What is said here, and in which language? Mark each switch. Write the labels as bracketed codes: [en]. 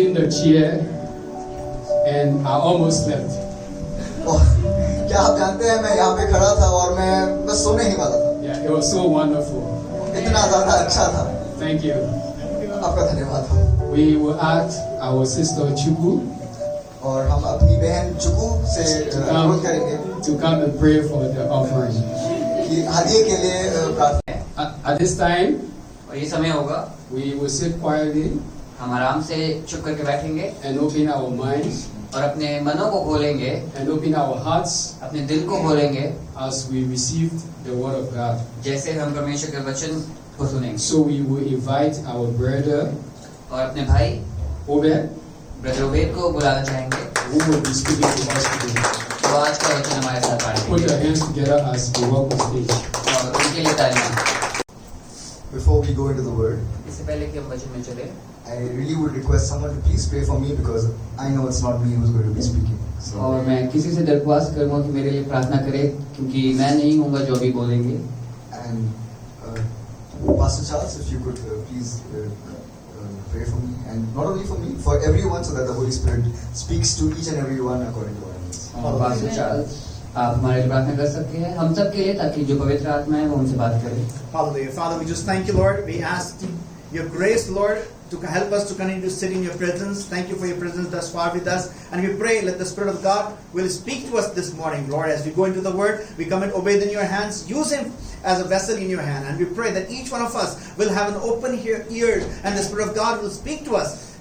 [en] chair and I almost slept. [hi] और क्या आप जानते हैं मैं यहाँ पे खड़ा था और मैं बस सोने ही वाला था. [en] Yeah, it was so wonderful. [hi] इतना ज्यादा अच्छा था. [en] Thank you. [hi] आपका धन्यवाद. [en] We will ask our sister Chuku [hi] और हम अपनी बहन चुकू से अनुरोध करेंगे [en] to come and pray for the offering. [hi] कि हदिये के लिए प्रार्थना. [en] At this time, [hi] और ये समय होगा [en] we will sit quietly [hi] हम आराम से चुप करके बैठेंगे [en] and open our minds [hi] और अपने मनों को खोलेंगे, [en] and open our hearts [hi] अपने दिल को खोलेंगे [en] as we received the word of God. [hi] जैसे हम परमेश्वर के वचन को सुनेंगे. [en] So we will invite our brother [hi] और अपने भाई [en] Obed, [hi] ब्रदर ओबेद को बुलाना चाहेंगे. [en] who will be speaking to us today. [hi] तो आज का वचन हमारे साथ [en] Put [hi] बांटेंगे [en] your hands together as we walk on stage. [hi] और उनके लिए तालियां. [en] Before we go into the word, [hi] इससे पहले कि हम वचन में चले, [en] I really would request someone to please pray for me because I know it's not me who's going to be speaking. So, [hi] और मैं किसी से दरख्वास्त करूंगा कि मेरे लिए प्रार्थना करे, क्योंकि मैं नहीं हूँगा जो अभी बोलेंगे. [en] and Pastor Charles, if you could please pray for me, and not only for me, for everyone, so that the Holy Spirit speaks to each and everyone according to our needs. [hi] और pastor Charles, आप हमारे लिए प्रार्थना कर सकते हैं हम सब के लिए, ताकि जो पवित्र आत्मा है वो हमसे बात करे. [en] Hallelujah. Father, we just thank you, Lord. We ask your grace, Lord, to help us to continue to sit in your presence. Thank you for your presence thus far with us. And we pray, let the Spirit of God will speak to us this morning, Lord. As we go into the word, we come and obey in your hands. Use him as a vessel in your hand. And we pray that each one of us will have an open ear, and the Spirit of God will speak to us.